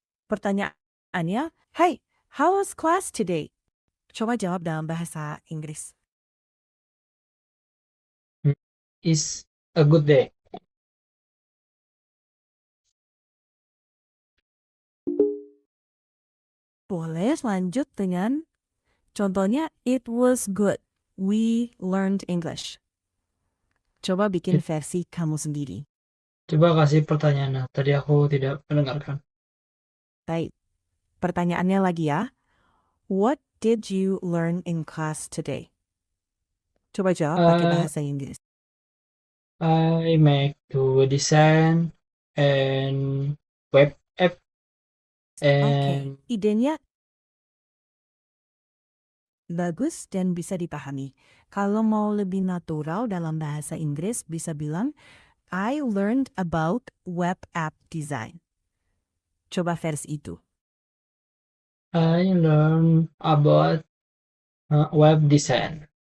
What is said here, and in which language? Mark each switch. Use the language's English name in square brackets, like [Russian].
[English] Pertanyaannya, hey, how was class today? [Indonesian] Coba jawab dalam bahasa Inggris. [English] Is a good day. [Indonesian] Boleh lanjut dengan contohnya, [English] it was good. We learned English. [Indonesian] Coba bikin versi kamu sendiri. Coba kasih pertanyaannya. Tadi aku tidak mendengarkan. Baik. Pertanyaannya lagi ya. [English] What did you learn in class today? [Indonesian] Coba jawab pakai bahasa Inggris. [English] I make to design and web app and [Indonesian] Idenya bagus dan bisa dipahami. Kalau mau lebih natural dalam bahasa Inggris bisa bilang [English] I learned about web app design. [Indonesian] Coba versi itu. [English] I learn about web design.